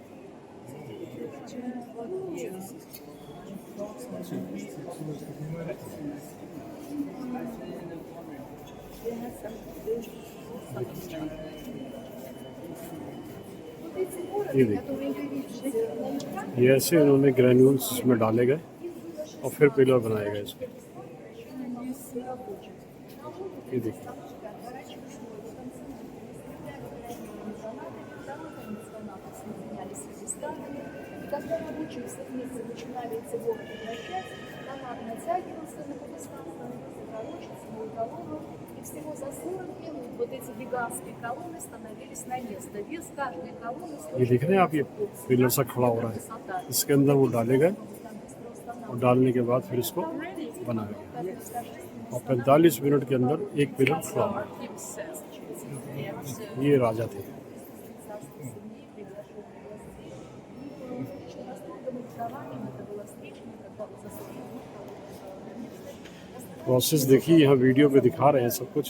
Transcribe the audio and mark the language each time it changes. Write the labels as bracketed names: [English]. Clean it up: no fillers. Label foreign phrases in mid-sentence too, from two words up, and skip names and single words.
[Hindi] ये देखिए, ये ऐसे उन्होंने ग्रेन्यूल्स इसमें डाले गए और फिर पिलर बनाए गए इसमें। ये देखिए, [Russian] Когда рабочие вместе начинали эти горы превращать, канат натягивался на полостан, становился короче, самую колонну, и всего за 40 минут вот эти гигантские колонны становились на место. Вес каждой колонны... [Hindi] ये देख रहे हैं आप, ये पिलर सा खड़ा हो रहा है, इसके अंदर वो डाले गए और डालने के बाद फिर इसको बनाया गया और 45 मिनट के अंदर एक पिलर खड़ा हुआ। ये राजा थे। प्रोसेस देखिए, यहाँ वीडियो पे दिखा रहे हैं सब कुछ।